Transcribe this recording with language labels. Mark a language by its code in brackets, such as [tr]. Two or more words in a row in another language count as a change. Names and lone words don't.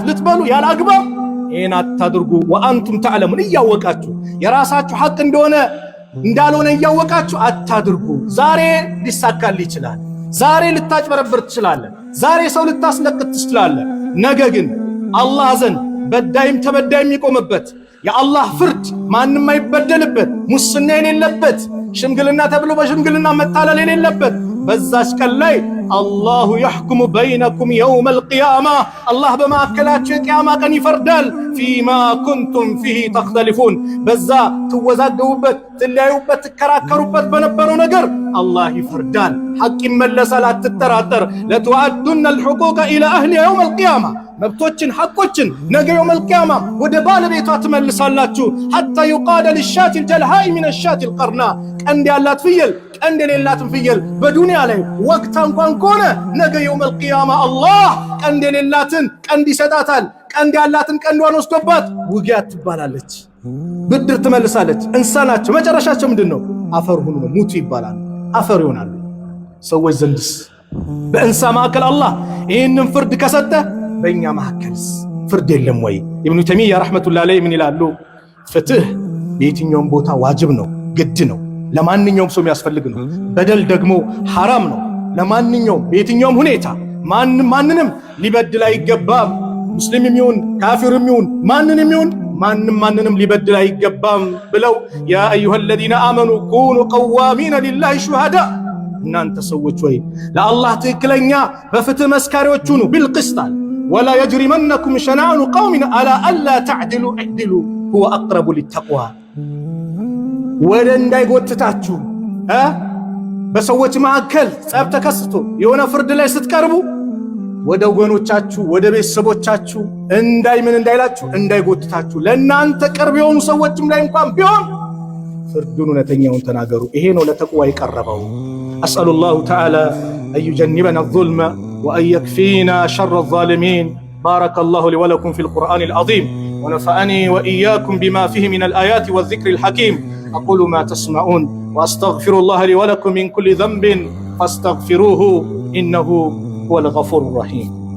[am] ልትበሉ ያለ አግባብ ይህን አታድርጉ። [ar] وأنتم تعلمون [am] እያወቃችሁ የራሳችሁ ሐቅ እንደሆነ እንዳልሆነ እያወቃችሁ አታድርጉ። ዛሬ ሊሳካል ይችላል። ዛሬ ልታጭበረብር ትችላለህ። ዛሬ ሰው ልታስለቅት ትችላለህ። ነገ ግን አላህ ዘንድ በዳይም ተበዳይም የሚቆምበት የአላህ ፍርድ ማንም አይበደልበት፣ ሙስና የሌለበት፣ ሽምግልና ተብሎ በሽምግልና መጣለል የሌለበት፣ በዛች ቀን ላይ አላሁ [ar] يحكم بينكم يوم القيامة [am] አላህ በማከላችሁ የቂያማ ቀን ይፈርዳል [ar] فيما كنتم فيه تختلفون [am] በዛ ትወዛገቡበት ትለያዩበት ትከራከሩበት በነበረው ነገር አላህ ይፈርዳል ሐቅ ይመለሳል አትጠራጠር ለተወአዱን [ar] الحقوق الى اهل يوم القيامة [am] መብቶችን ሐቆችን ነገ [ar] يوم القيامة [am] ወደ ባለቤቷ ትመልሳላችሁ [ar] حتى يقال للشاة الجلهاء من الشاة القرناء [am] ቀንድ ያላት ፍየል ቀንድ የሌላትን ፍየል በዱንያ ላይ ወቅታ እንኳን ከሆነ ነገ [ar] يوم القيامة [am] አላህ ቀንድ የሌላትን ቀንድ ይሰጣታል ቀንድ ያላትን ቀንዷን ወስዶባት ውጊያ ትባላለች ብድር ትመልሳለች እንሳናቸው መጨረሻቸው ምንድነው አፈር ሁሉ ሙቱ ይባላል አፈር ይሆናሉ ሰዎች ዘንድስ በእንሳ ማከል አላህ ይሄንን ፍርድ ከሰጠ በእኛ ማከልስ ፍርድ የለም ወይ ኢብኑ ተይሚያ [ar] رحمة الله عليه [am] ምን ይላሉ ፍትህ በየትኛውም ቦታ ዋጅብ ነው ግድ ነው ለማንኛውም ሰው የሚያስፈልግ ነው በደል ደግሞ ሐራም ነው ለማንኛውም በየትኛውም ሁኔታ ማንንም ሊበድል አይገባም ሙስሊምም ይሁን ካፊርም ይሁን ማንንም ሊበድል አይገባም ብለው [ar] يا أيها الذين آمنوا كونوا قوامين لله شهداء [am] እናንተ ሰዎች ወይ ለአላህ ትክክለኛ በፍትህ መስካሪዎች ሁኑ [ar] بالقسط ولا يجرمنكم شنآن قوم على الا تعدلوا اعدلوا هو اقرب للتقوى [am] ወደ እንዳይጎትታችሁ በሰዎች መካከል ጸብ ተከስቶ የሆነ ፍርድ ላይ ስትቀርቡ ወደ ወገኖቻችሁ ወደ ቤተሰቦቻችሁ እንዳይላችሁ እንዳይጎትታችሁ ለእናንተ ቅርብ የሆኑ ሰዎችም ላይ እንኳን ቢሆን ፍርዱን እውነተኛውን ተናገሩ ይሄ ነው ለተቅዋ የቀረበው [ar] أسأل الله تعالى أن يجنبنا الظلم وأن يكفينا شر الظالمين بارك الله لي ولكم في القرآن العظيم ونفعني وإياكم بما فيه من الآيات والذكر الحكيم أقول ما تسمعون وأستغفر الله لي ولكم من كل ذنب فاستغفروه إنه هو الغفور الرحيم